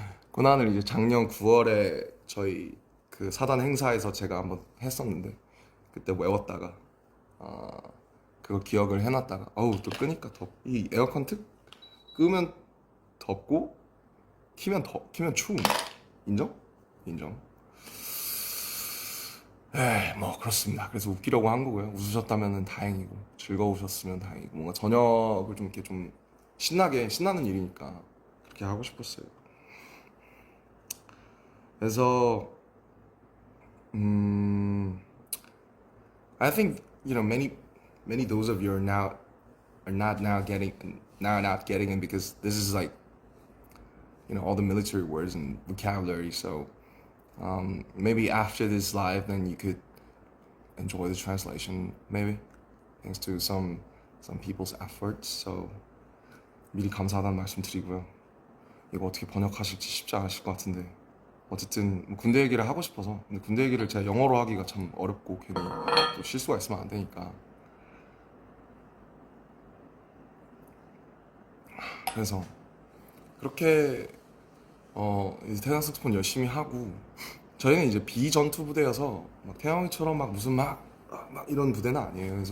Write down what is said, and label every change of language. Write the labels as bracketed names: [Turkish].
[Korean] 코난을 이제 작년 9월에 저희 그 사단 행사에서 제가 한번 했었는데 그때 외웠다가 아, 그거 기억을 해놨다가 어우 또 끄니까 이 에어컨 특 끄면 덥고 키면 추움. 인정? 인정. 뭐 그렇습니다. 그래서 웃기려고 한 거고요. 웃으셨다면 다행이고 즐거우셨으면 다행이고 뭔가 저녁을 좀 이렇게 좀 신나는 일이니까 그렇게 하고 싶었어요. 그래서 음, [English] I think many those of you are not getting it because this is like all the military words and vocabulary. So maybe after this live, then you could enjoy the translation. Maybe thanks to some people's efforts. [Korean] So 미리 감사하다는 말씀 드리고요. 이거 어떻게 번역하실지 쉽지 않으실 것 같은데 어쨌든 뭐 군대 얘기를 하고 싶어서 근데 군대 얘기를 제가 영어로 하기가 참 어렵고 괜히 또 실수가 있으면 안 되니까 그래서 그렇게 이제 태양 색소폰 열심히 하고 저희는 이제 비전투 부대여서 막 태양이처럼 막 무슨 막 이런 부대는 아니에요.